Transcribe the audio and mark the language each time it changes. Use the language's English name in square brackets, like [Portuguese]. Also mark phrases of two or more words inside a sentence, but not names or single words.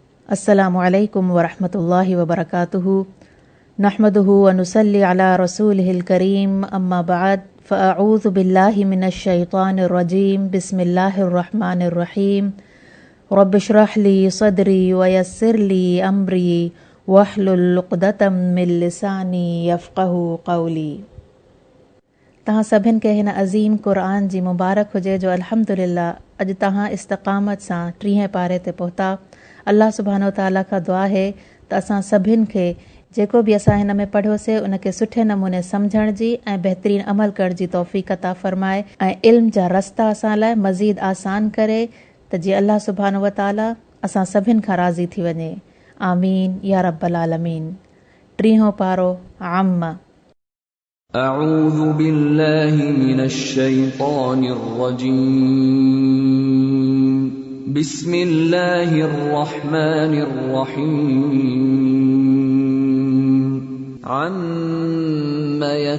[Arabic] السلام عليكم ورحمة الله وبركاته نحمده ونصلي على رسوله الكريم أما بعد فأعوذ بالله من الشيطان الرجيم بسم الله الرحمن الرحيم رب اشرح لي صدري ويسر لي أمري واحلل عقدة من لساني يفقهوا قولي. [Sindhi] तहां सभिनि खे हिन अज़ीम क़ुरान जी मुबारक हुजे जो अल्हम्दुलिल्लाह अॼु तहां इस्तक़ामत सां 30 पारे ते पहुता। अल्लाह सुब्हानो ताला खां दुआ है त असां सभिनि खे जेको बि असां हिन में पढ़ियोसीं उनखे सुठे नमूने सम्झण जी ऐं बहितरीन अमल करण जी तौफ़ीक़ अता फ़रमाए ऐं इल्म जा रस्ता असां लाइ मज़ीद आसान करे त जीअं अल्लाह सुब्हानो व ताला असां सभिनि खां राज़ी थी वञे। [Arabic] آمين يا رب العالمين. 30 पारो अम्मा। أعوذ بالله من الشيطان الرجيم بسم الله الرحمن الرحيم عم